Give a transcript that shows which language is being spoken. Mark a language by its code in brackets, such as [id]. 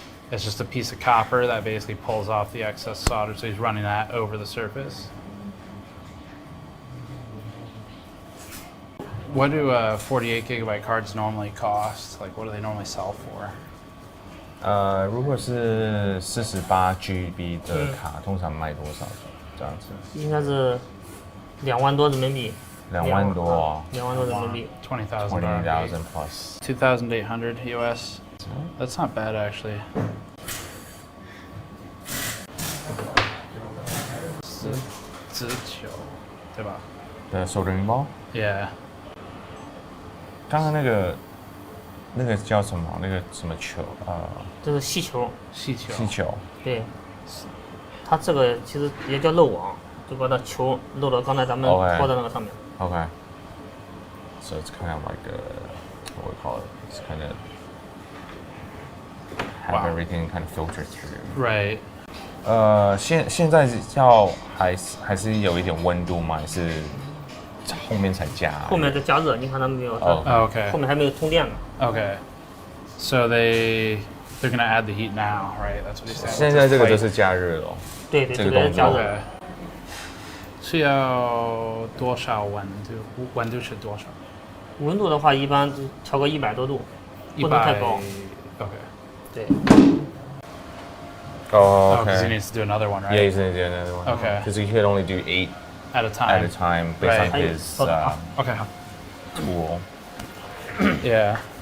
[en] It's just a piece of copper that basically pulls off the excess solder, so he's running that over the surface. What do 48 gigabyte cards normally cost? Like, what do they normally sell for? [zh] 如果是48GB 的卡，通常卖多少？这样子？应该是2万多人民币。 2万多。 2万多人民币。 [en] 20,000 plus. 2,800 US. That's not bad actually. [zh] 19对吧？ [en] The soldering ball? Yeah. [zh] 刚刚那个叫什么？那个什么球？这是气球。气球。气球。对。它这个其实也叫漏网，就把它球漏到刚才咱们拖在那个上面。 [en] Okay. So it's kind of like what we call it. It's kind of have everything kind of filtered through. Right. [zh] 现在还是有一点温度吗？还是后面才加？后面再加热，你看他们没有？ [en] Okay. [zh] 后面还没有通电呢。 [en] Okay. So they're gonna add the heat now, right? That's what he's saying. [zh] 现在这个就是加热了。对，这个是加热。是要多少温度？温度是多少？温度的话，一般调个100多度，不能太高。 [en] Okay. [zh] 对。 [en] Oh, okay. Because he needs to do another one, right? Yeah, he's gonna do another one. Okay. Because he could only do 8 at a time. Based right. on his okay. tool. Yeah.